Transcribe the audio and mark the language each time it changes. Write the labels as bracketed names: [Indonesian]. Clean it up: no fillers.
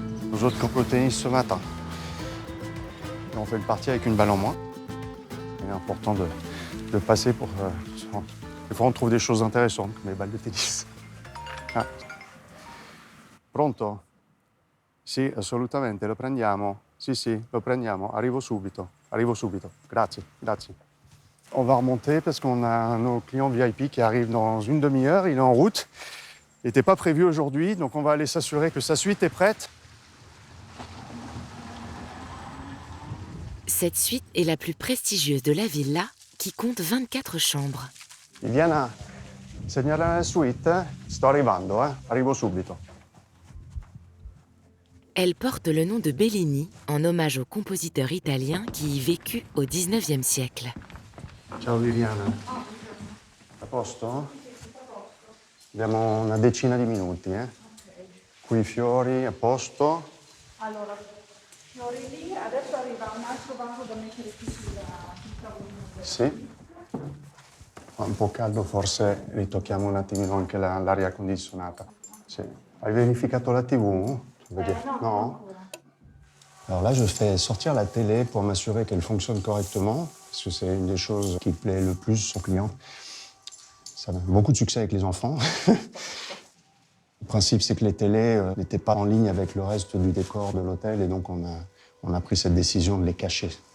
[French] Nous autres cours au tennis ce matin. Et on fait une partie avec une balle en moins. Il est important de passer pour... des fois, on trouve des choses intéressantes, comme les balles de tennis. [Italian] Ah. Pronto? Sì, assolutamente, lo prendiamo. Sì, lo prendiamo. Arrivo subito. Grazie, grazie. [French] On va remonter parce qu'on a un de nos clients VIP qui arrive dans une demi-heure. Il est en route. Il n'était pas prévu aujourd'hui, donc on va aller s'assurer que sa suite est prête. Cette suite est la plus prestigieuse de la villa, qui compte 24 chambres. [Italian] Viviana, segnala la suite? Sto arrivando, arrivo subito. [French] Elle porte le nom de Bellini, en hommage au compositeur italien qui y vécut au XIXe siècle. [Italian] Ciao Viviana. A posto? Abbiamo una decina di minuti, Qui i fiori, a posto? Allora, fiori lì, adesso arriva un altro vaso da mettere qui sul tavolino. Sì. Un po' caldo, forse ritocchiamo un attimino anche l'aria condizionata. Sì. Hai verificato la TV? No? [French] Alors là, je fais sortir la télé pour m'assurer qu'elle fonctionne correctement, parce que c'est une des choses qui plaît le plus aux clients. Ça a beaucoup de succès avec les enfants. Le principe, c'est que les télés n'étaient pas en ligne avec le reste du décor de l'hôtel, et donc on a pris cette décision de les cacher.